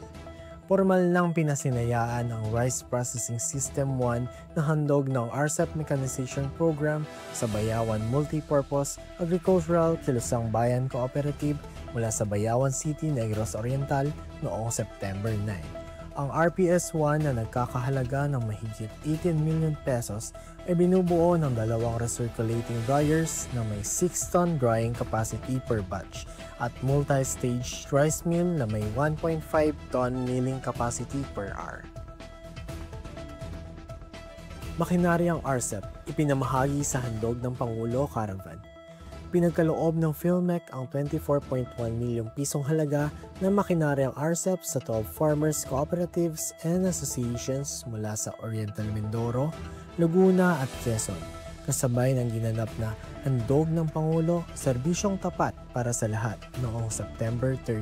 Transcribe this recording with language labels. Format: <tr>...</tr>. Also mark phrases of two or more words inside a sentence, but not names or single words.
<tl>Formal nang pinasinayaan ang Rice Processing System 1 na handog ng RCEP Mechanization Program sa Bayawan Multipurpose Agricultural Kilusang Bayan Cooperative mula sa Bayawan City, Negros Oriental noong September 9. Ang RPS-1 na nagkakahalaga ng mahigit 18</tl> <en>million pesos</en> <tl>ay binubuo ng dalawang</tl> <en>recirculating dryers</en> <tl>na may</tl> <en>6-ton drying capacity per batch</en> <tl>at</tl> <en>multi-stage rice mill</en> <tl>na may</tl> <en>1.5-ton milling capacity per hour.</en> <tl>Makinaryang RCEP, ipinamahagi sa handog ng Pangulo Caravan. Pinagkaloob ng PhilMec ang 24.1 milyong pisong halaga ng makinaryang RCEP sa 12</tl> <en>farmers cooperatives and associations</en> <tl>mula sa Oriental Mindoro, Laguna at Quezon, kasabay ng ginanap na handog ng Pangulo, serbisyong tapat para sa lahat noong September 13.</tl>